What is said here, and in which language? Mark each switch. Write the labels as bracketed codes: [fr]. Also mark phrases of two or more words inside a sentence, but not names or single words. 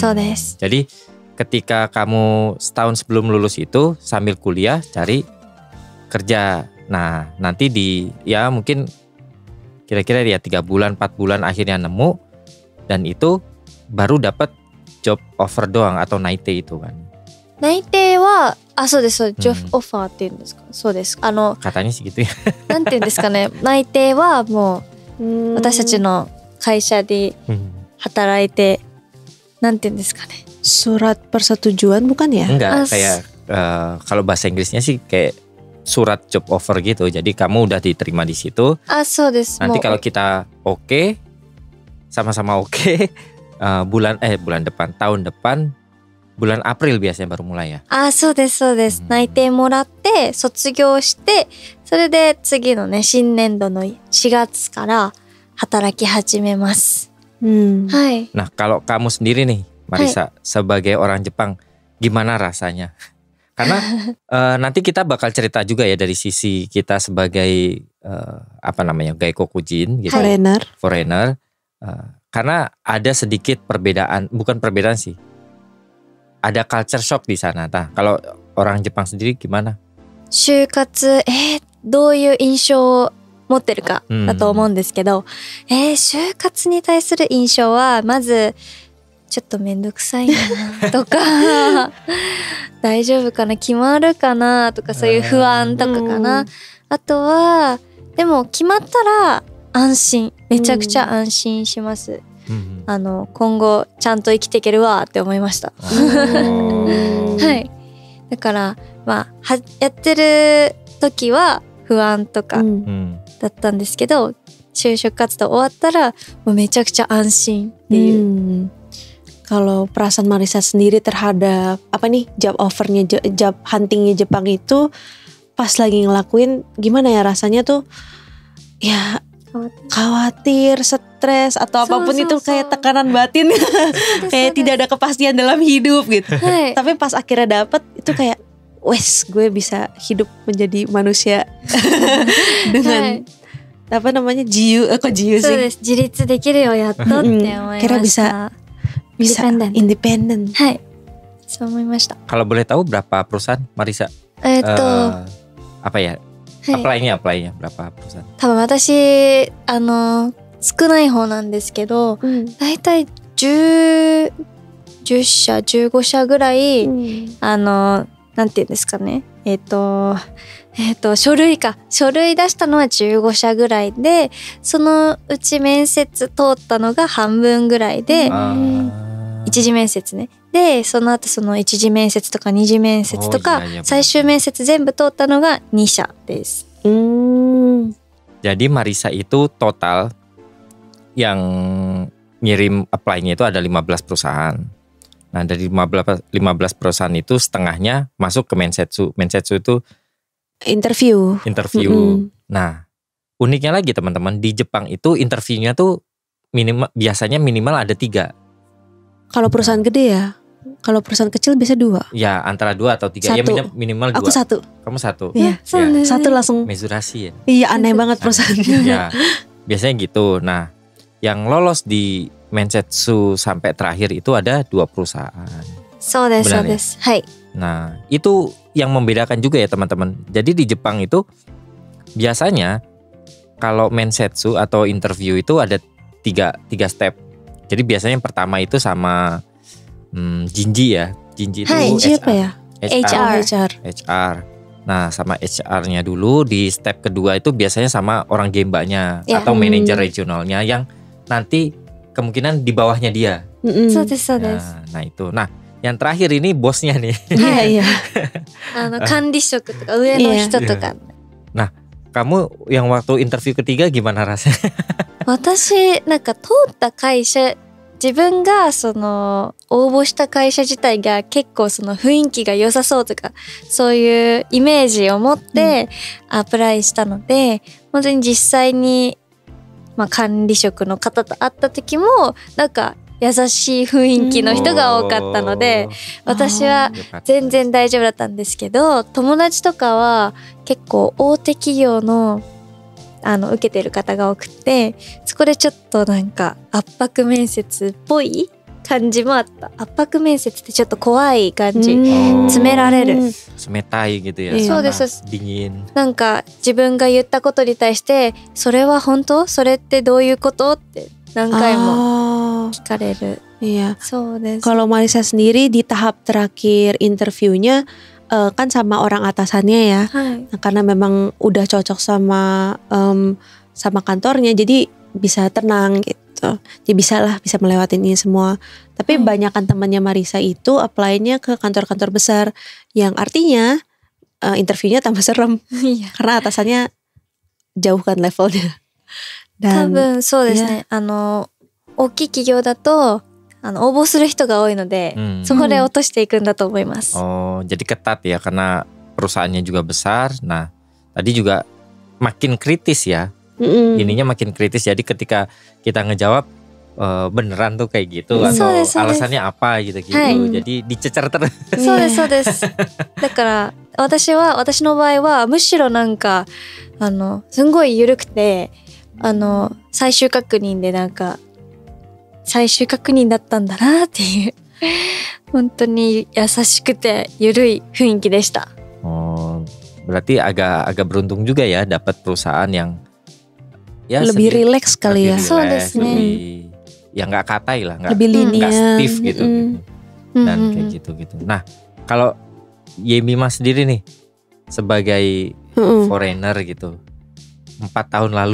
[ja] そうですそうです。 [id] Jadi ketika kamu setahun sebelum lulus itu sambil kuliah cari kerja. Nah nanti ya mungkin kira-kira ya 3 bulan 4 bulan akhirnya nemu, dan itu baru dapat [en] job offer [id] doang atau naite itu kan. [ja] 内定は、そうです、そうです。ジョブオファーって言うんですか。そうです。 [id] Katanya sih gitu ya. [ja] なんて言うんですかね。内定はもう、私たちの会社で働いて、なんて言うんですかね。 [id] Surat persetujuan bukan ya? Enggak, kayak kalau bahasa Inggrisnya sih kayak surat [en] job offer [id] gitu. Jadi kamu udah diterima di situ. [ja] そうです。 [id] Nanti kalau kita oke, sama-sama oke, bulan depan, tahun depan, bulan April biasanya baru mulai ya. [ja] そうです、そうです。内定もらって、卒業して、それで次のね、新年度の4月から働き始めます。はい。 [id] Nah kalau kamu sendiri nih Marisa, sebagai orang Jepang, gimana rasanya? Karena nanti kita bakal cerita juga ya dari sisi kita sebagai gaikokujin gitu. Foreigner. Karena ada sedikit perbedaan, bukan perbedaan sih. Ada [en] culture shock [id] di sana. Nah, kalau orang Jepang sendiri gimana? [ja] 就活、どういう印象を持ってるかだと思うんですけど、就活に対する印象はまずちょっとめんどくさいなとか大丈夫かな、決まるかなとか、そういう不安とかかな。あとはでも決まったら安心、めちゃくちゃ安心します。今後ちゃんと生きていけるわって思いました。はい。だからやってる時は不安とかだったんですけど、就職活動終わったらもうめちゃくちゃ安心っていう。 [id] Kalau perasaan Marisa sendiri terhadap [en] job offernya, job huntingnya [id] Jepang itu pas lagi ngelakuin, gimana ya rasanya tuh? Ya khawatir, stres atau apapun itu kayak tekanan batin, kayak tidak ada kepastian dalam hidup gitu. Tapi pas akhirnya dapet itu kayak, wes gue bisa hidup menjadi manusia dengan jiu sih. [ja] そうです。自立できるよやっとって思いました。 [id] bisa independen. [ja] はい。そう思いました。 [id] Kalau boleh tahu berapa perusahaan Marisa? Apply-nya berapa perusahaan? [ja] 多分私少ない方なんですけど、だいたい10社15社ぐらい、なんていうんですかね、書類出したのは15社ぐらいで、そのうち面接通ったのが半分ぐらいで、一次面接ね。でその後その一次面接とか二次面接とか最終面接全部通ったのが2社です。 [id] Jadi Marisa itu total yang ngirim apply-nya itu ada 15 perusahaan. Nah dari 15 perusahaan itu setengahnya masuk ke Mensetsu. Mensetsu itu interview. Nah uniknya lagi teman-teman, di Jepang itu interviewnya tuh biasanya minimal ada 3. Kalau perusahaan gede ya? Kalau perusahaan kecil biasa 2. Ya antara 2 atau 3. Ya minimal 2. Aku 1. Kamu 1. Iya, 1 langsung. [ja] Mezurashi ya. [id] Iya aneh banget perusahaannya. Ya biasanya gitu. Nah yang lolos di Mensetsu sampai terakhir itu ada 2 perusahaan. [ja] そうです、そうです。はい。 [id] Nah itu yang membedakan juga ya teman-teman. Jadi di Jepang itu biasanya kalau Mensetsu atau interview itu ada 3 step. Jadi biasanya yang pertama itu sama Jinji ya. Jinji itu HR. Nah sama HR-nya dulu. Di step kedua itu biasanya sama orang gembanya atau manajer regionalnya yang nanti kemungkinan di bawahnya dia. Nah itu. Nah yang terakhir ini bosnya nih. Iya. [ja] Kandishoku とか上の人とか。 [id] Nah kamu yang waktu interview ketiga gimana rasanya? [ja] 私なんか通った会社、自分がその応募した会社自体が結構その雰囲気が良さそうとか、そういうイメージを持ってアプライしたので、本当に実際に管理職の方と会った時もなんか優しい雰囲気の人が多かったので、私は全然大丈夫だったんですけど、友達とかは結構大手企業の受けてる方が多くて、そこでちょっとなんか圧迫面接っぽい感じもあった。圧迫面接ってちょっと怖い感じ。 Hmm. 詰められる。 [id] Semetai gitu ya, Iya. sama [ja] そうです。 [id] dingin. [ja] なんか自分が言ったことに対してそれは本当？それってどういうこと？って何回も Oh, 聞かれる。 [id] iya. [ja] そうです。 [id] Kalau Marisa sendiri di tahap terakhir interviewnya kan sama orang atasannya ya. [ja] はい。 [id] Nah, karena memang udah cocok sama sama kantornya, jadi bisa tenang gitu. Jadi bisa melewatin ini semua. Tapi banyakan temannya Marisa itu apply-nya ke kantor-kantor besar, yang artinya interviewnya tambah serem [ja] いや [id] karena atasannya jauh kan levelnya. [ja] 多 [id] Dan [ja] 分そうですね。大きい企業だと応募する人が多いので、 そこで落としていくんだと思います。 [id] Oh, jadi ketat ya karena perusahaannya juga besar. Nah, tadi juga makin kritis ya. Ininya makin kritis. Jadi ketika kita ngejawab beneran tuh kayak gitu atau [ja] そうですそうです。 [id] alasannya apa gitu-gitu. [ja] はい。 [id] Jadi dicecer terus. [ja] そうですそうです。だから私の場合はむしろなんかすんごい緩くて最終確認でなんか最終確認だったんだなっていう本当に優しくて緩い雰囲気でした。 [id] Oh, berarti agak beruntung juga ya dapat perusahaan yang ya lebih sedikit rileks kali ya. lebih [en] So relax, [ja] desu ne. [id] lebih ya nggak katai lah, nggak Lebih nggak lenient. stiff gitu, dan kayak gitu. Nah, kalau Yemima sendiri nih sebagai foreigner gitu, 4 tahun lalu